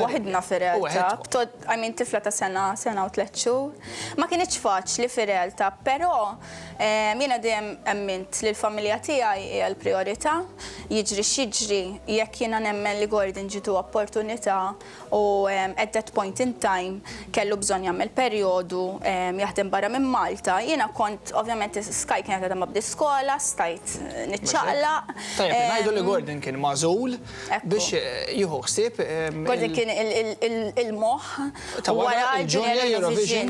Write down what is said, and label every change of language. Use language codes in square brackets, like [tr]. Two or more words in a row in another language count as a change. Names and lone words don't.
[mt] Waħedna fir-realtà, tifla ta' sena u 3 xhur. Ma kienx faċli fir-realtà, però jiena dejjem emmint li l-familja tiegħi hija l-prijorità, jiġri x'jiġri jekk jiena nemmen li Gordon ġitu opportunità u [en] at that point in time [mt] kellu bżonn jagħmel perjodu jaħdem barra minn Malta. Jiena kont ovvjament Sky kienet għadha ma bdiskola, nitċaqlaq. Tajjeb, ngħidu li Gordon kien magħżul biex jieħu ħsieb. Gordon kien il-moħħ wara il-Junior Eurovision.